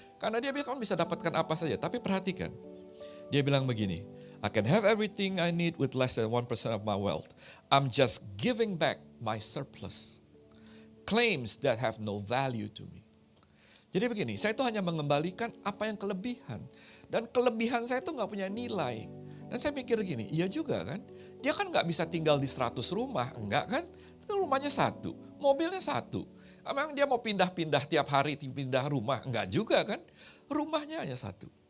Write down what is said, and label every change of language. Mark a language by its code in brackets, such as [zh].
[id] Karena dia bisa dapatkan apa saja, tapi perhatikan. Dia bilang begini, [en] I can have everything I need with less than 1% of my wealth. I'm just giving back my surplus. Claims that have no value to me. [id] Jadi begini, saya itu hanya mengembalikan apa yang kelebihan. Dan kelebihan saya itu gak punya nilai. Dan saya pikir gini, iya juga kan. Dia kan gak bisa tinggal di 100 rumah, enggak kan? Itu rumahnya 1, mobilnya 1. Emang dia mau pindah-pindah tiap hari, pindah rumah? Enggak juga kan? Rumahnya hanya 1.